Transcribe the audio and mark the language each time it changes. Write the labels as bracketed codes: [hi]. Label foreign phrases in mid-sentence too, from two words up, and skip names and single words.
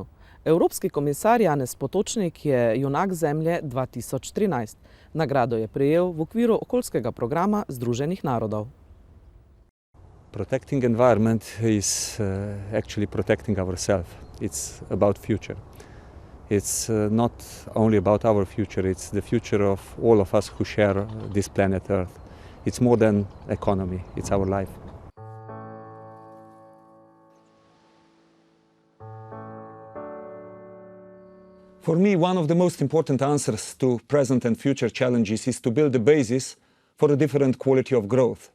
[sl] Evropski komisar Janez Potočnik je junak Zemlje 2013. Nagrado je prejel v okviru okoljskega programa Združenih narodov. [en] Protecting environment is actually protecting ourselves. It's about future. It's not only about our future, it's the future of all of us who share this planet Earth. It's more than economy, it's our life. For me, one of the most important answers to present and future challenges is to build a basis for a different quality of growth.